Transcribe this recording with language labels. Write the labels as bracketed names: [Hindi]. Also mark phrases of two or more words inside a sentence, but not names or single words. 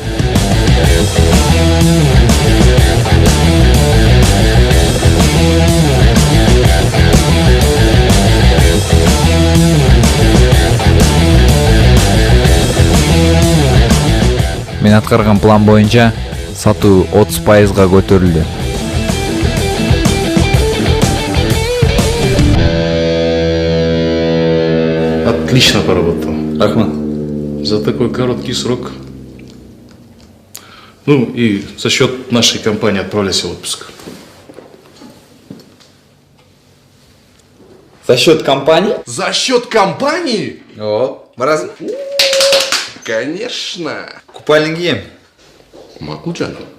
[Kyrgyz] Мен аткарган план боюнча сатуу 30%га көтөрүлдү. [Russian] Отлично поработал. [Kyrgyz] Рахмат. [Russian] За такой короткий срок. Ну и за счет нашей компании отправляйся в отпуск. За счет компании? За счет компании? О, раз. Конечно. [Kyrgyz] Купальник кием. Макул жаным.